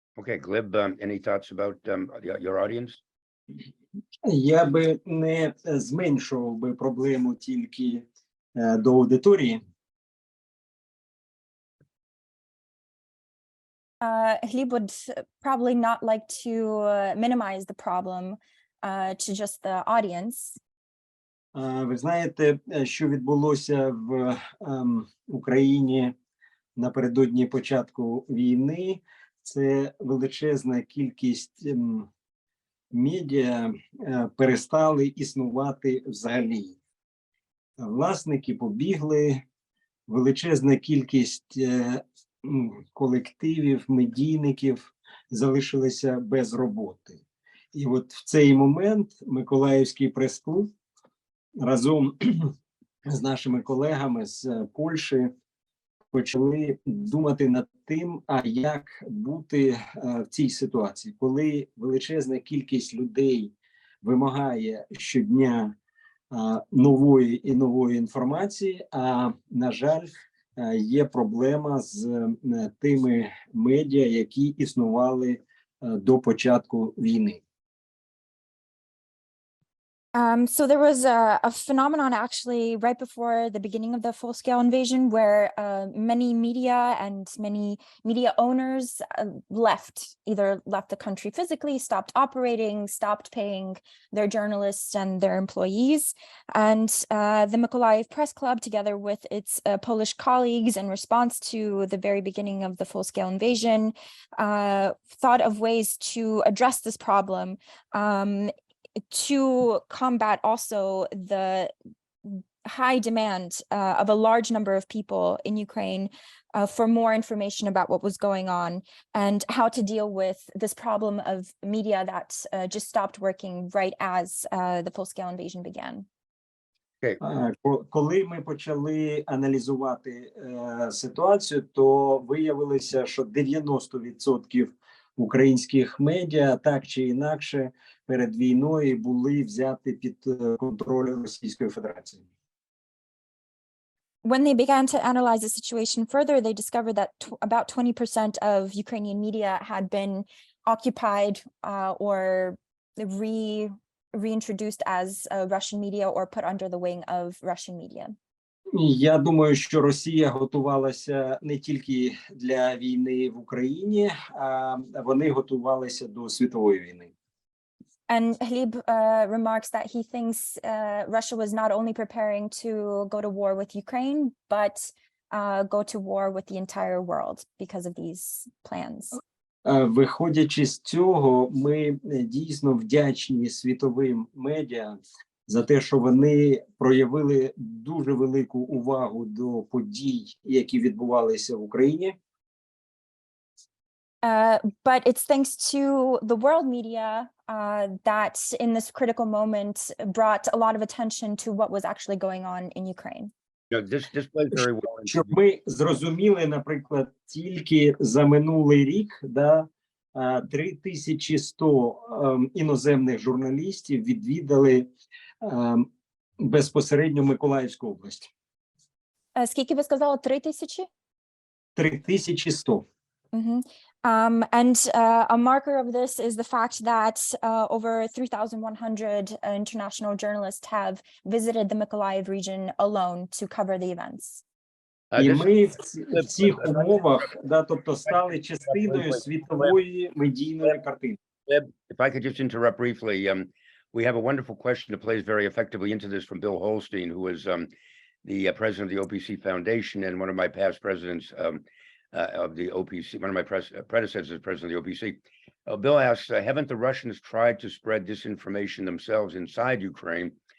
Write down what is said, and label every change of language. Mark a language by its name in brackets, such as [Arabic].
[English] Okay, Glib, any thoughts about your audience? [Ukrainian] Я би не зменшував би проблему тільки до аудиторії. [English] Glib would probably not like to minimize the problem to just the audience. [Ukrainian] Ви знаєте, що відбулося в Україні напередодні початку війни? Це величезна кількість медіа перестали існувати взагалі. Власники побігли, величезна кількість колективів, медійників залишилися без роботи. І от в цей момент Миколаївський прес-клуб разом з нашими колегами з Польщі почали думати над тим, а як бути в цій ситуації, коли величезна кількість людей вимагає щодня нової і нової інформації, а, на жаль, є проблема з тими медіа, які існували до початку війни. [English] So there was a phenomenon actually right before the beginning of the full-scale invasion where many media and many media owners either left the country physically, stopped operating, stopped paying their journalists and their employees. And the Mykolaiv Press Club, together with its Polish colleagues in response to the very beginning of the full-scale invasion, thought of ways to address this problem to combat also the high demand of a large number of people in Ukraine for more information about what was going on and how to deal with this problem of media that just stopped working right as the full-scale invasion began. [Ukrainian] Коли ми почали аналізувати ситуацію, то виявилося, що 90% українських медіа так чи інакше перед війною були взяті під контроль Російської Федерації. [English] When they began to analyze the situation further, they discovered that about 20% of Ukrainian media had been occupied or reintroduced as Russian media or put under the wing of Russian media. [Ukrainian] Я думаю, що Росія готувалася не тільки для війни в Україні, а вони готувалися до світової війни. [English] And Glib remarks that he thinks Russia was not only preparing to go to war with Ukraine, but go to war with the entire world because of these plans. [Ukrainian] Виходячи з цього, ми дійсно вдячні світовим медіа за те, що вони проявили дуже велику увагу до подій, які відбувалися в Україні. [English] But it's thanks to the world media that in this critical moment brought a lot of attention to what was actually going on in Ukraine. This plays very well. [Ukrainian] Щоб ми зрозуміли, наприклад, тільки за минулий рік 3100 іноземних журналістів відвідали безпосередньо Миколаївську область. Скільки ви сказали? 3000? 3100. [English] And a marker of this is the fact that over 3,100 international journalists have visited the Mykolaiv region alone to cover the events. [Ukrainian] І ми в цих умовах, тобто, стали частиною світової медійної картини. [English] If I could just interrupt briefly, we have a wonderful question that plays very effectively into this from Bill Holstein, who is the president of the OPC Foundation and one of my past presidents of the OPC, one of my predecessors as president of the OPC. Bill asks, haven't the Russians tried to spread disinformation themselves inside Ukraine?